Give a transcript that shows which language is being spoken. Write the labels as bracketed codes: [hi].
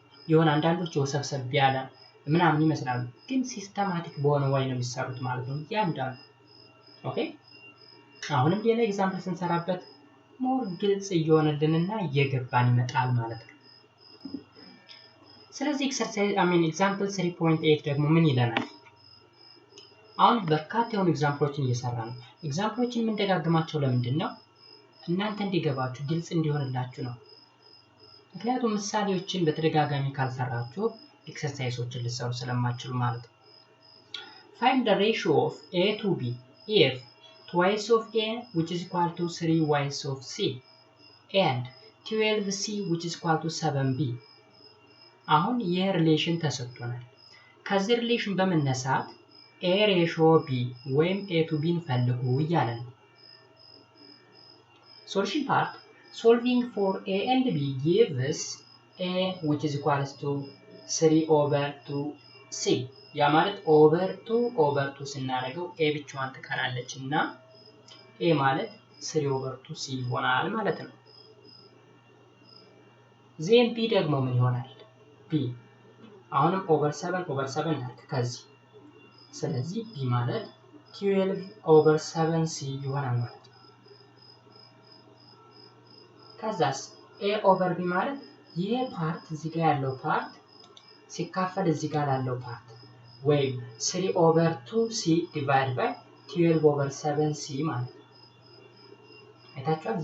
[am] የሆነ አንዳንዶች ወሰብሰብ ያለ ምናምን ይመስላሉ ግን ሲስተማቲክ በሆነ ወይ ነው የሚሰሩት ማለት ነው ያንዳንዱ። ኦኬ አሁንም ሌላ ኤግዛምፕል ስንሰራበት ሞር ግልጽ እየሆነልንና እየገባን ይመጣል ማለት ነው። ስለዚህ ኤክሰርሳይዝ ኤግዛምፕል 3.8 ደግሞ ምን ይለናል? አሁን በርካታ የሆኑ ኤግዛምፕሎችን እየሰራ ነው። ኤግዛምፕሎችን የምንደጋግማቸው ለምንድን ነው? እናንተ እንዲገባችሁ ግልጽ እንዲሆንላችሁ ነው። ምክንያቱም ምሳሌዎችን በተደጋጋሚ ካልሰራችሁ ኤክሰርሳይሶችን ልትሰሩ ስለማትችሉ ማለት ነው። [en] Find the ratio of a to b if twice of a which is equal to 3y of c and 12c which is equal to 7b [am] አሁን ይህ ሪሌሽን ተሰጥቶናል። ከዚህ ሪሌሽን በመነሳት a ratio b ወይም a to b እንፈልጉ እያለ ነው። [en] Solution part solving for a and b gives a which is equal to 3 over 2c [am] ያ ማለት over 2 ስናደርገው a ብቻዋን ትቀራለች እና a ማለት 3 over 2c ይሆናል ማለት ነው። [en] then b [am] ደግሞ ምን ይሆናል? b አሁንም over 7 ናት ከዚህ ስለዚህ b ማለት 12 over 7c ይሆናል ማለት ነው። ከዛስ a over b ማለት ይሄ ፓርት እዚህ ጋር ያለው ፓርት ሲካፈል እዚህ ጋር ያለው ፓርት ወይም [en] 3 over 2c divided by 12 over 7c [am] ማለት ነው። አይታችኋል?